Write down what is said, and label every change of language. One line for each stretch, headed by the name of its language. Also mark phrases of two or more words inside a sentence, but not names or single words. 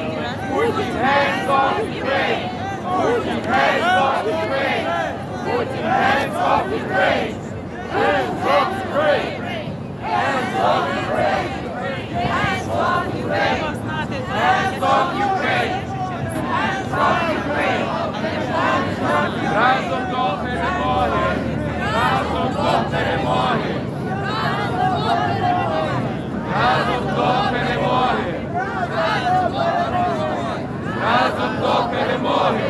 English: Putin, hands off Ukraine! Putin, hands off Ukraine! Putin, hands off Ukraine! Hands off Ukraine! Hands off Ukraine! Hands off Ukraine! Hands off Ukraine! Hands off Ukraine!
Ukrainian: Разом до перемоги! Разом до перемоги! Разом до перемоги! Разом до перемоги!